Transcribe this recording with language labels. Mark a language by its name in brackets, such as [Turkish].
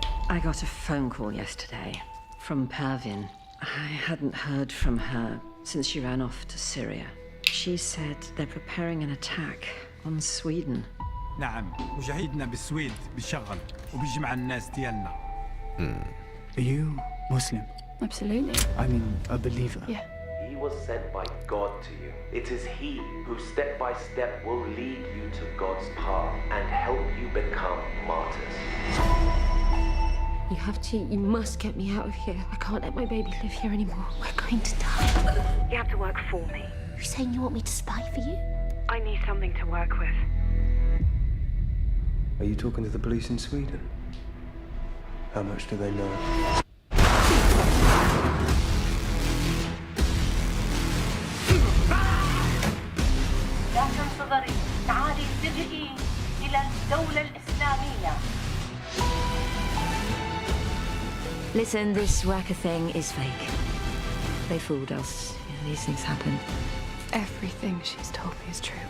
[English] I got a phone call yesterday from Pervin. I hadn't heard from her since she ran off to Syria. She said they're preparing an attack on Sweden. [Arabic] نعم مجاهدنا بالسويد بيشغل وبيجي مع الناس ديالنا. [English] Are you Muslim? Absolutely. I mean a believer. Yeah. was sent by God to you. It is He who step by step will lead you to God's path and help you become martyrs. You must get me out of here. I can't let my baby live here anymore. We're going to die. You have to work for me. You saying you want me to spy for you? I need something to work with. Are you talking to the police in Sweden? How much do they know? [Arabic] لا تنتظري، تعالي التجئي إلى الدولة الإسلامية. [English] Listen, this Waka thing is fake. They fooled us. These things happen. Everything she's told me is true.